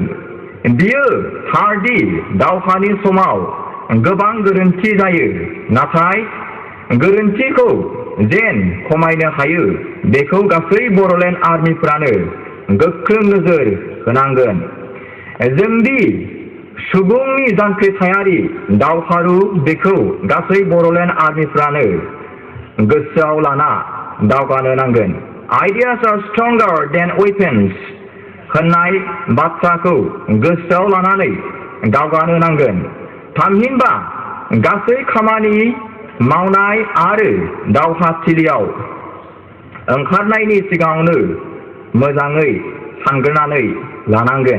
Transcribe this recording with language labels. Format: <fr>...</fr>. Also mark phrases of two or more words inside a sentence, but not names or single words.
<brx>बियो थारदि दावहानि समाव गोबां गोरोन्थि जायो, नाथाय गोरोन्थिखौ जेन खमायनो हायो बेखौ गासै बर'लेण्ड आर्मिफोरानो गोख्रों नोजोर होनांगोन। जोंदि सुबुंनि जांख्रिथायारि दावहारु बेखौ गासै बर'लेण्ड आर्मिफ्रानो गोसोआव लाना दावगानो नांगोन।</brx> <en>Ideas are stronger than weapons</en> <brx>होननाय बाथ्राखौ गोसोआव लानानै दावगानो नांगोन। थामहिनबा गासै खामानि मावनाय आरो दावहाथिलियाव ओंखारनायनि सिगाङावनो मोजाङै सानग्रोनानै लानांगोन।</brx>